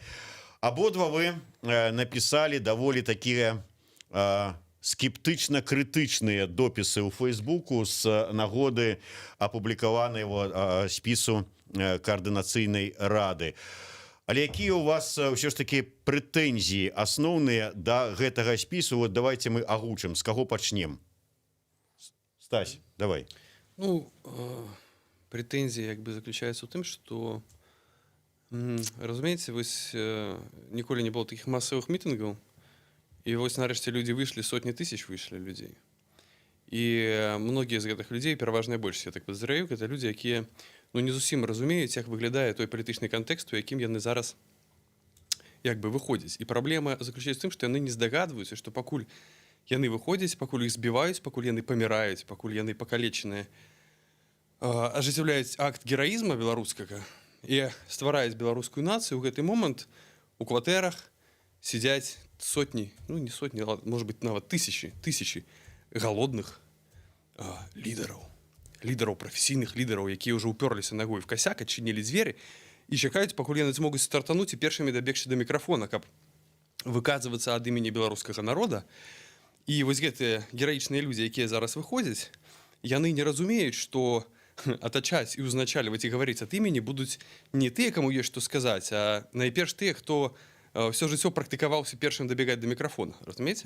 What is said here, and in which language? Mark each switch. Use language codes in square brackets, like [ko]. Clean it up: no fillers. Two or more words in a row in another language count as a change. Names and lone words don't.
[be] Абодва вы напісалі даволі такія скептычна-крытычныя допісы ў Фейсбуку з нагоды апублікаванага спісу каардынацыйнай рады. Але якія ў вас ўсё ж такі прэтэнзіі асноўныя да гэтага спісу? [ru] Вот давайте мы [be] агучым, з каго пачнем. Стась, давай. [ru] Претензия заключается в том, что, разумеется, [be] вось ніколі [ru] не было таких массовых митингов, и [be] вось нарэшце [ru] люди вышли, сотни тысяч вышли людей. И многие из гэтых людей, [be] пераважная большасць, [ru] я так подозреваю, это люди, [be] якія не зусім разумеюць, як выглядае той палітычны кантэкст, у якім яны зараз выходзяць. І праблема заключаецца в тым, што яны не здагадваюцца, што пакуль яны выходзяць, пакуль іх збіваюць, пакуль яны паміраюць, пакуль яны пакалечаныя, ажыццяўляюць акт гераізма беларускага і ствараюць беларускую нацыю, у гэты момант у кватэрах [ru] сидять сотни, не сотни, а может быть [be] нават [ru] тысячи голодных [be] лідараў, прафесійных лідараў, якія ўжо ўпёрліся ногой [ru] в косяк, [be] адчынілі дзверы і чакаюць, пакуль яны змогуць стартануць і першымі дабегчы да мікрафона, каб выказвацца ад імені беларускага народа. І вось гэтыя гераічныя людзі, якія зараз выходзяць, яны не разумеюць, што атачаць і ўзначальваць і гаварыць ад імені будуць не тыя, каму ёсць што сказаць, а найперш тыя, хто все жыццё практыкаваўся першым дабегаць да мікрафона, разумееце?